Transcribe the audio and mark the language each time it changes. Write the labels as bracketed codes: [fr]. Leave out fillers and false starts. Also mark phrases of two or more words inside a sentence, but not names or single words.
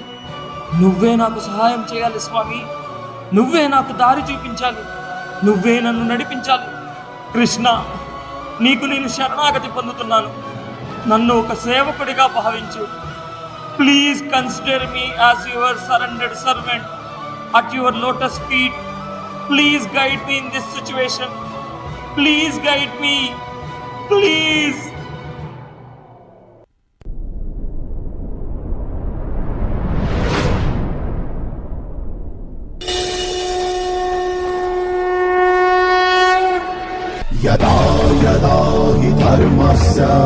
[te] నువ్వే నాకు సహాయం చేయాలి స్వామి. నువ్వే నాకు దారి చూపించాలి. నువ్వే నన్ను నడిపించాలి. కృష్ణ, నీకు నేను శరణాగతి పొందుతున్నాను. నన్ను ఒక సేవకుడిగా భావించు. [en] Please consider me as your surrendered servant at your lotus feet. Please guide me in this situation. Please guide me, please. [sa] यदा यदा हि धर्मस्य